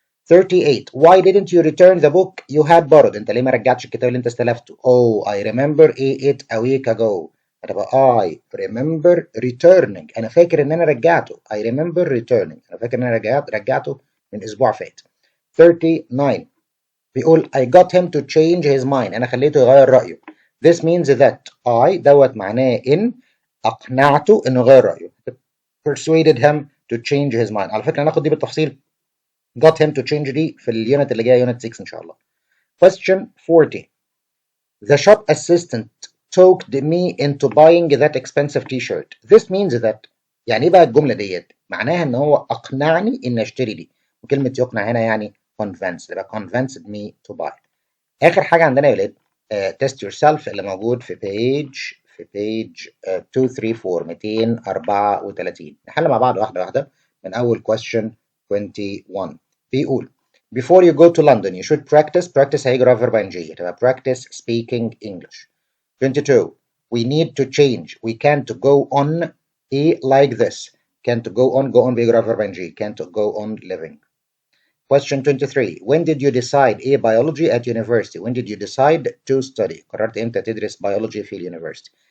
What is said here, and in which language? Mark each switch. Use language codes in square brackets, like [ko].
[en] 38 Why didn't you return the book you had borrowed [ar] أنت ليه ما رجعتش الكتاب اللي أنت استلفته [en] Oh I remember it a week ago هتبقى I remember returning [ar] أنا فاكر إن أنا رجعته [en] I remember returning [ar] أنا فاكر إن أنا رجعته من أسبوع فات. 39 بيقول [en] I got him to change his mind [ar] أنا خليته يغير رأيه. [en] This means that I [ar] دوت معناه إن أقنعته إنه يغير رأيه. [en] Persuaded him to change his mind. [ar] على فكرة هناخد دي بالتفصيل. Got him to change دي في اليونت اللي جاية يونت 6 إن شاء الله. [en] Question 40. The shop assistant talked me into buying that expensive t-shirt. This means that [ar] يعني إيه بقى الجملة ديت؟ معناها إن هو أقنعني إن أشتري دي. وكلمة يقنع هنا يعني convince يبقى convinced me to buy. آخر حاجة عندنا يا ولاد test yourself اللي موجود في page 234 نحل مع بعض واحدة واحدة من أول question 21 بيقول [en] before you go to London you should practice هيجرى verb ing تبقى practice speaking English. 22 we need to change we can't go on like this can't go on [ar] بيجرى verb ing [en] can't go on living. Question 23 when did you decide biology at university when did you decide to study [ar] قررت امتى تدرس [en] biology في اليونيفرسيتي.